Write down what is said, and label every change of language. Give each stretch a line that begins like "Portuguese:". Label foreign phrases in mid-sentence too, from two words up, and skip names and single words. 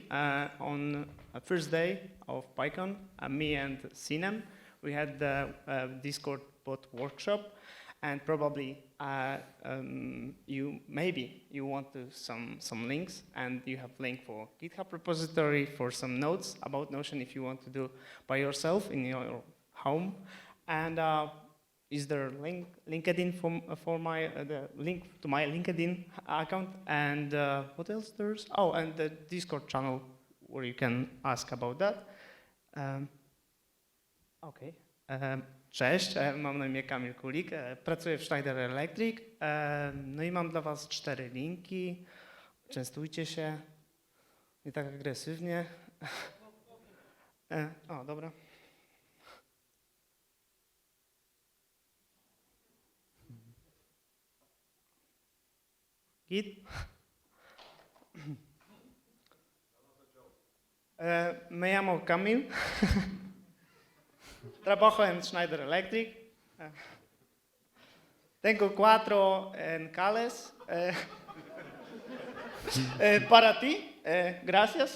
English: On the first day of PyCon, me and Sinem, we had the Discord bot workshop, and probably you want to some links, and you have link for GitHub repository for some notes about Notion if you want to do by yourself in your home, and is there LinkedIn for my the link to my LinkedIn account, and what else there's? Oh, and the Discord channel where you can ask about that. Okay.
Polish: Cześć, mam na imię Kamil Kulik, pracuję w Schneider Electric, no i mam dla was 4 linki. Częstujcie się, nie tak agresywnie. O, dobra. Git.
Spanish: Me llamo Camil. Trabajo en Schneider Electric. Tengo 4 encales. Para ti. Gracias.